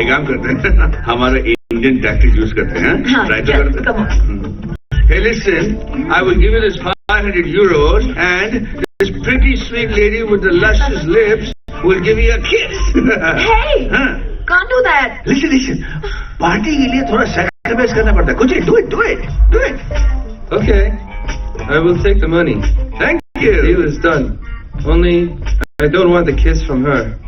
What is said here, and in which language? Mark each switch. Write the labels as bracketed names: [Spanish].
[Hindi] एक काम करते हैं, हमारा इंडियन टैक्टिक यूज करते हैं. हाँ, [English] Try to just [Hindi] करते हैं. [English] come on. Hey, listen, I will give you this 500 euros, and this pretty sweet lady with the luscious lips will give you a kiss. Hey! Huh? Can't do that. [Hindi] Listen, party के लिए थोड़ा sacrifice करना पड़ता है. [English] कुछ do it. Okay, I will take the money. Thank you. Deal is done. Only, I don't want the kiss from her.